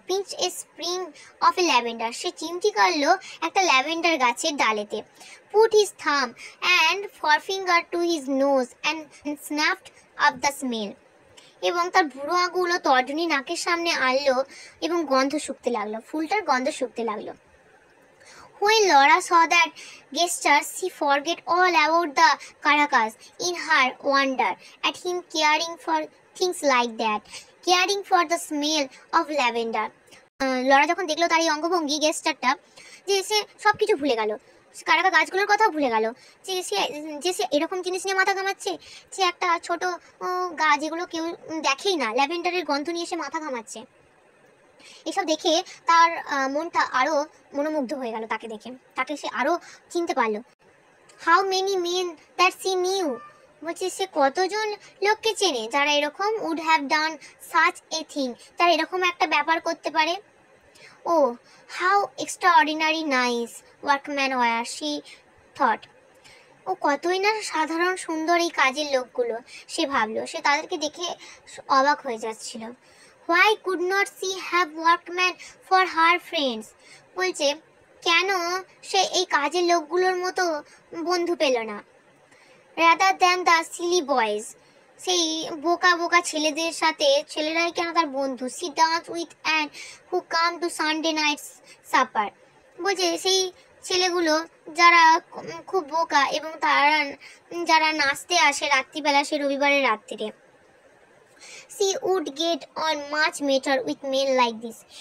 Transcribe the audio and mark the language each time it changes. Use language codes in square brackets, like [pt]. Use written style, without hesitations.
[en] pinch a sprig of a lavender, [bn] সে চিমটি কাটলো একটা ল্যাভেন্ডার গাছের ডালেতে। [en] put his thumb and forefinger to his nose and snapped up the smell, [bn] এবং তার বুড়ো আঙুলও তর্জনী নাকের সামনে আনলো এবং গন্ধ শুকতে লাগলো, ফুলটার গন্ধ শুকতে লাগলো। [en] When Laura saw that gesture, she forget all about the caracas in her wonder at him caring for things like that, caring for the smell of lavender. [bn] Laura যখন দেখলো তার এই অঙ্গভঙ্গি, গেস্টারটা, যে সে সব কিছু ভুলে গেল, কারাকা গাছগুলোর কথাও ভুলে গেল, যে সে এরকম জিনিস নিয়ে মাথা ঘামাচ্ছে, যে একটা ছোট গাছ যেগুলো কেউ দেখেই না, ল্যাভেন্ডারের গন্ধ নিয়ে সে মাথা ঘামাচ্ছে। এসব দেখে তার মনটা আরও মনোমুগ্ধ হয়ে গেল, তাকে দেখে তাকে সে আরও চিনতে পারলো। [en] how many men that she knew, [bn] বলছে সে কতজন লোককে চেনে যারা এরকম [en] would have done such a thing, [bn] তারা এরকম একটা ব্যাপার করতে পারে। [en] oh how extraordinary nice workman were, she thought, [bn] ও কতই না সাধারণ সুন্দর এই কাজের লোকগুলো, সে ভাবলো। সে তাদেরকে দেখে অবাক হয়ে যাচ্ছিল। [en] Why could not she have workmen for her friends? [bn] বলছে কেন সে এই কাজের লোকগুলোর মতো বন্ধু পেল না। [en] Rather than the silly boys, [bn] সেই বোকা বোকা ছেলেদের সাথে, ছেলেরাই কেন তার বন্ধু। [en] She danced with and who come to Sunday night supper, [bn] বলছে সেই ছেলেগুলো যারা খুব বোকা এবং যারা নাচতে আসে রাত্রিবেলা, সে রবিবারের রাত্রিরে। [en] she would get on much better with men like this.